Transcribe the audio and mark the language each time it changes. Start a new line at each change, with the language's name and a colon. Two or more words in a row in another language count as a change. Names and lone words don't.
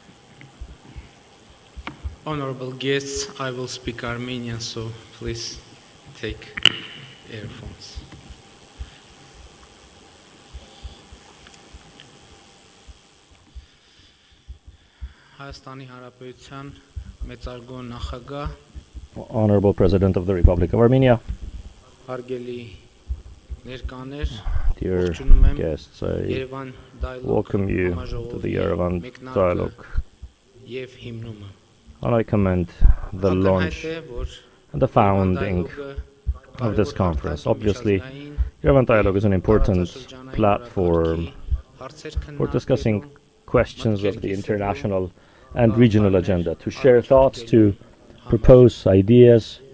English: Honorable guests, I will speak Armenian, so please take earphones.
Armenian: Հայաստանի Հանրապետության մեծարգո նախագահ,
English: Honorable President of the Republic of Armenia,
Armenian: հարգելի ներկաներ,
English: dear
Armenian: ողջունում եմ
English: guests, I Երևան welcome you to the Yerevan dialogue,
Armenian: եւ հիմնումը։
English: and I commend the launch and the founding of this conference. Obviously, Yerevan dialogue is an important platform for discussing questions of the international and regional agenda, to share thoughts, to propose ideas.